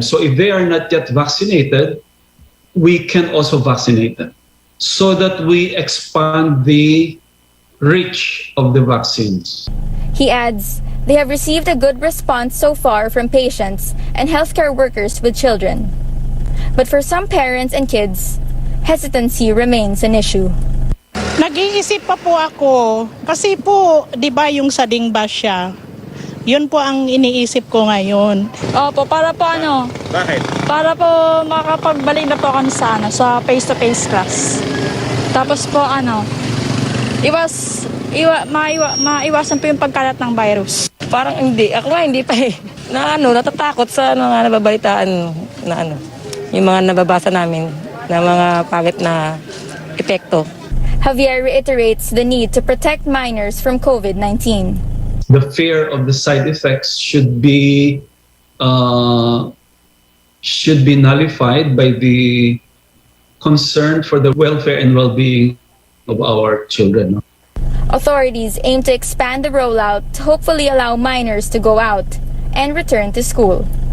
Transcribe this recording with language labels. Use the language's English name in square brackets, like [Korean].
[English] So if they are not yet vaccinated, we can also vaccinate them so that we expand the reach of the vaccines. He adds, they have received a good response so far from patients and healthcare workers with children. But for some parents and kids, hesitancy remains an issue. [Filipino] Nag-iisip pa po ako kasi po, 'di ba yung sa dingba siya? Yun po ang iniisip ko ngayon. Opo, para po ano? Bakit? Para po makapagbalik na po kami sa sa face-to-face class. Tapos po maiwasan po yung pagkalat ng virus. Parang hindi. Ako nga hindi pa eh. Natatakot sa nababalitaan yung mga nababasa namin na mga pangit na epekto. [English] Javier reiterates the need to protect minors from COVID-19. The fear of the side effects should be nullified by the concern for the welfare and well-being of our children. Authorities aim to expand the rollout to hopefully allow minors to go out and return to school.